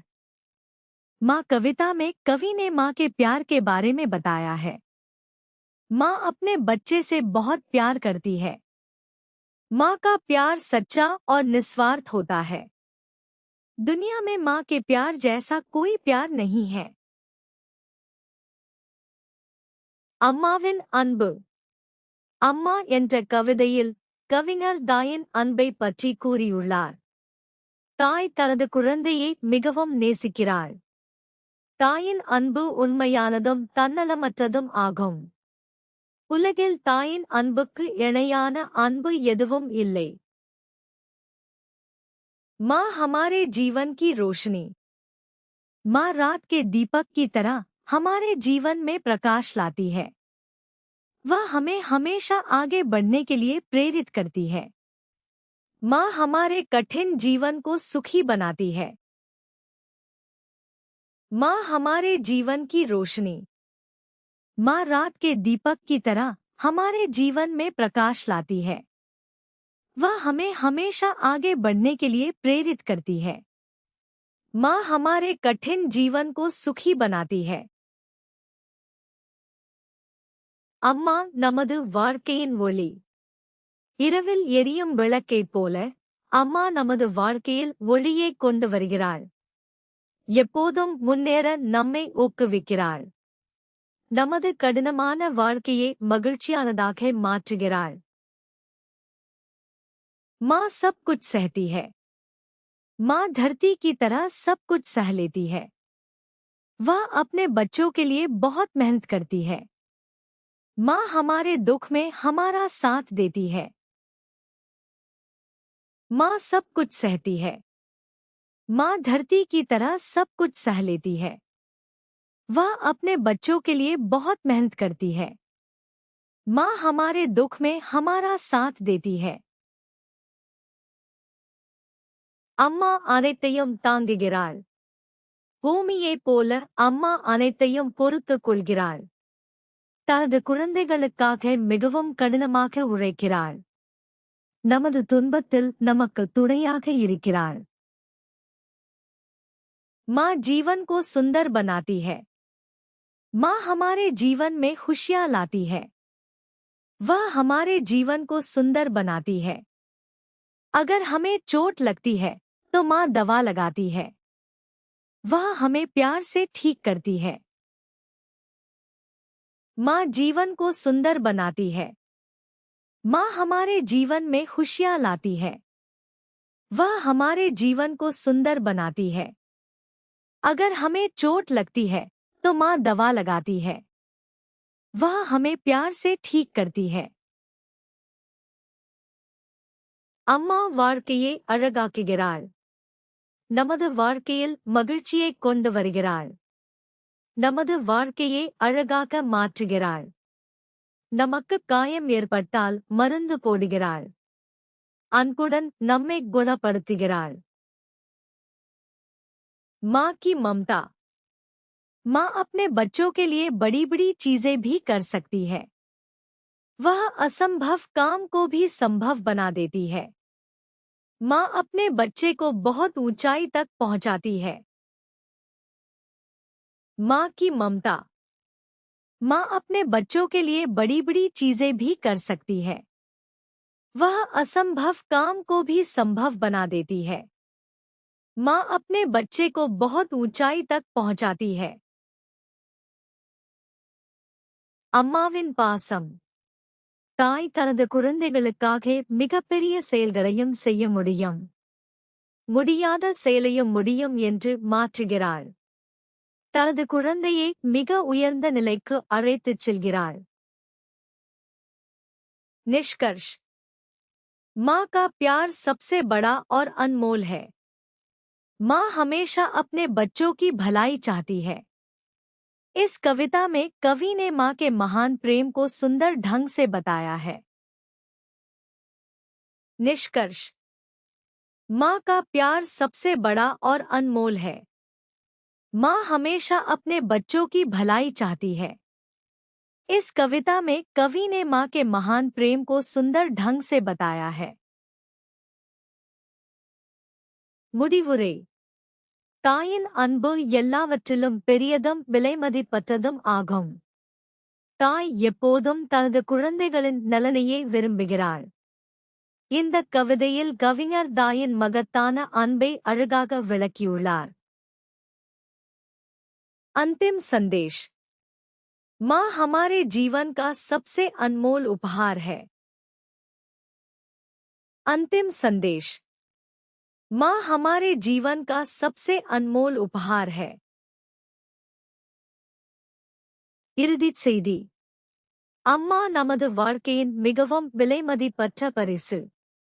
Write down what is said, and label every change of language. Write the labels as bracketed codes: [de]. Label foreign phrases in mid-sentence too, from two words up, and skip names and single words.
[hi] माँ कविता में कवि ने माँ के प्यार के बारे में बताया है। माँ अपने बच्चे से बहुत प्यार करती है। माँ का प्यार सच्चा और निस्वार्थ होता है। दुनिया में माँ के प्यार जैसा कोई प्यार नहीं है। [ta] அம்மாவின் அன்பு. அம்மா என்ற கவிதையில் கவிஞர் தாயின் அன்பை பற்றி கூறியுள்ளார். தாய் தனது குழந்தையை மிகவும் நேசிக்கிறாள். தாயின் அன்பு உண்மையானதும் தன்னலமற்றதும் ஆகும். உலகில் தாயின் அன்புக்கு இணையான அன்பு எதுவும் இல்லை. [hi] माँ हमारे जीवन की रोशनी. माँ रात के दीपक की तरह हमारे जीवन में प्रकाश लाती है। वह हमें हमेशा आगे बढ़ने के लिए प्रेरित करती है। माँ हमारे कठिन जीवन को सुखी बनाती है। माँ हमारे जीवन की रोशनी. माँ रात के दीपक की तरह हमारे जीवन में प्रकाश लाती है। वह हमें हमेशा आगे बढ़ने के लिए प्रेरित करती है। माँ हमारे कठिन जीवन को सुखी बनाती है। [ta] அம்மா நமது வாழ்க்கையின் ஒளி. இரவில் எரியும் விளக்கைப் போல அம்மா நமது வாழ்க்கையில் ஒளியைக் கொண்டு வருகிறாள். எப்போதும் முன்னேற நம்மை ஊக்குவிக்கிறாள். நமது கடினமான வாழ்க்கையை மகிழ்ச்சியானதாக மாற்றுகிறாள். [hi] माँ सब कुछ सहती है. माँ धरती की तरह सब कुछ सह लेती है. वह अपने बच्चों के लिए बहुत मेहनत करती है. माँ हमारे दुख में हमारा साथ देती है. माँ सब कुछ सहती है. माँ धरती की तरह सब कुछ सह लेती है. वह अपने बच्चों के लिए बहुत मेहनत करती है. माँ हमारे दुख में हमारा साथ देती है. [ta] அம்மா அனைத்தையும் தாங்குகிறாள். பூமியைப் போல அம்மா அனைத்தையும் பொறுத்துக் கொள்கிறாள். தனது குழந்தைகளுக்காக மிகவும் கடினமாக உழைக்கிறாள். நமது துன்பத்தில் நமக்கு துணையாக இருக்கிறாள். [hi] माँ जीवन को सुंदर बनाती है. माँ हमारे जीवन में खुशियाँ लाती है. वह हमारे जीवन को सुंदर बनाती है. अगर हमें चोट लगती है तो माँ दवा लगाती है. वह हमें प्यार से ठीक करती है. माँ जीवन को सुंदर बनाती है. माँ हमारे जीवन में खुशियाँ लाती है. वह हमारे जीवन को सुंदर बनाती है. अगर हमें चोट लगती है तो माँ दवा लगाती है. वह हमें प्यार से ठीक करती है. [ta] அம்மா வாழ்க்கையை அழகாக்குகிறாள். நமது வாழ்க்கையில் மகிழ்ச்சியைக் கொண்டு வருகிறாள். நமது வாழ்க்கையை அழகாக மாற்றுகிறாள். நமக்கு காயம் ஏற்பட்டால் மருந்து போடுகிறாள். அன்புடன் நம்மை குணப்படுத்துகிறாள். [hi] माँ की ममता. माँ अपने बच्चों के लिए बड़ी बड़ी चीजें भी कर सकती है. वह असंभव काम को भी संभव बना देती है. माँ अपने बच्चे को बहुत ऊंचाई तक पहुंचाती है. माँ की ममता. माँ अपने बच्चों के लिए बड़ी बड़ी चीजें भी कर सकती है. वह असंभव काम को भी संभव बना देती है. माँ अपने बच्चे को बहुत ऊंचाई तक पहुंचाती है. [ta] அம்மாவின் பாசம். தாய் தனது குழந்தைகளுக்காக மிகப்பெரிய செயல்களையும் செய்ய முடியும். முடியாத செயலையும் முடியும் என்று மாற்றுகிறாள். தனது குழந்தையை மிக உயர்ந்த நிலைக்கு அழைத்துச் செல்கிறாள். [hi] निष्कर्ष. माँ का प्यार सबसे बड़ा और अनमोल है. माँ हमेशा अपने बच्चों की भलाई चाहती है. इस कविता में कवि ने माँ के महान प्रेम को सुंदर ढंग से बताया है. निष्कर्ष। माँ का प्यार सबसे बड़ा और अनमोल है। माँ हमेशा अपने बच्चों की भलाई चाहती है। इस कविता में कवि ने माँ के महान प्रेम को सुंदर ढंग से बताया है। [ta] முடிவுரை। தாயின் அன்பு எல்லாவற்றிலும் பெரியதும் விலைமதிப்பற்றதும் ஆகும். தாய் எப்போதும் தனது குழந்தைகளின் நலனையே விரும்புகிறாள். இந்த கவிதையில் கவிஞர் தாயின் மகத்தான அன்பை அழகாக விளக்கியுள்ளார். [hi] अंतिम संदेश। माँ हमारे जीवन का सबसे अनमोल उपहार है। अंतिम संदेश। माँ हमारे जीवन का सबसे अनमोल उपहार है। [ta] இறுதிச் செய்தி। அம்மா நமது வாழ்க்கையின் மிகவும் விலைமதிப்பற்ற பரிசு.